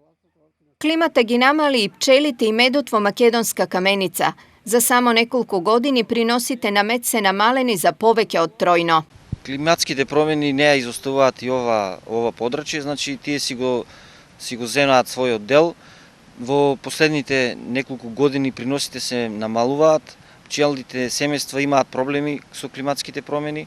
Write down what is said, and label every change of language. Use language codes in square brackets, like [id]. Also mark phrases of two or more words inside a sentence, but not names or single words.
[mk] Климата ги намали и пчелите и медот во македонска Каменица. За само неколку години приносите на мед се намалени за повеќе од тројно. Климатските промени не ја изоставуваат и ова подрачје, значи тие си го земаат својот дел. Во последните неколку години приносите се намалуваат, пчелните семејства имаат проблеми со климатските промени.